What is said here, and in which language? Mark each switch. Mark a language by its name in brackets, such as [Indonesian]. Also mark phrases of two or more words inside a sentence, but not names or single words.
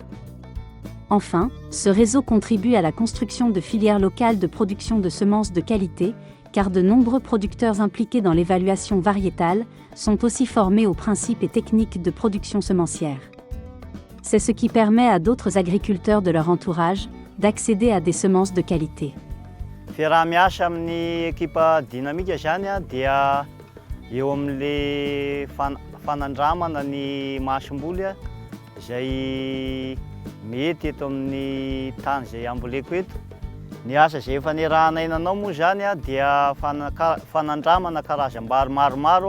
[French] Enfin, ce réseau contribue à la construction de filières locales de production de semences de qualité, car de nombreux producteurs impliqués dans l'évaluation variétale sont aussi formés aux principes et techniques de production semencière. C'est ce qui permet à d'autres agriculteurs de leur entourage d'accéder à des semences de qualité. [Malagasy] Fiaraha-miasa amin'ny ekipa dinamika zany dia eo amin'le fanandramana ny mahasimboly izay mety eto amin'ny tany izay amboleko eto. Ny asa izay efa niarahanay nanao moa zany dia fanandramana karazam-bary maromaro.